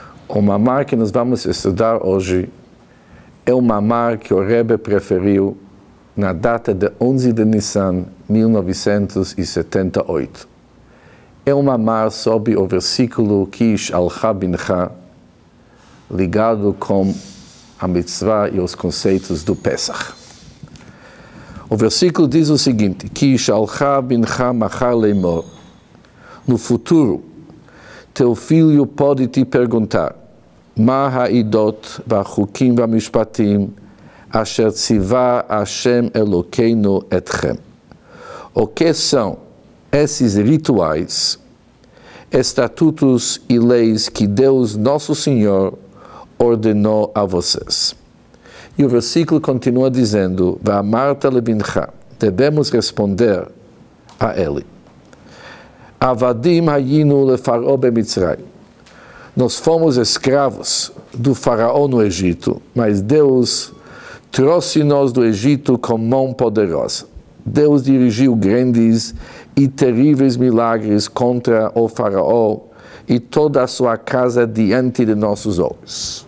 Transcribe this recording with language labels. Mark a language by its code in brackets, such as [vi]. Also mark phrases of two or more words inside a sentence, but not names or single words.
[pt] O mamar que nós vamos estudar hoje é o mamar que o Rebbe preferiu na data de 11 de Nissan, 1978. É um mamar sobre o versículo [he] כי ישאלך בנך, [pt] ligado com a mitzvah e os conceitos do Pesach. O versículo diz o seguinte: [he] כי ישאלך בנך מחר לאמור. [pt] No futuro, teu filho pode te perguntar: [he] מה העדות והחוקים והמשפטים אשר ציווה השם אלוקינו אתכם. [pt] O que são esses rituais, estatutos e leis que Deus Nosso Senhor ordenou a vocês? E o versículo continua dizendo: [he] ואמרת לבנך, [pt] devemos responder a ele: [he] עבדים היינו לפרעה במצרים. [pt] Nós fomos escravos do faraó no Egito, mas Deus trouxe-nos do Egito com mão poderosa. Deus dirigiu grandes e terríveis milagres contra o faraó e toda a sua casa diante de nossos olhos.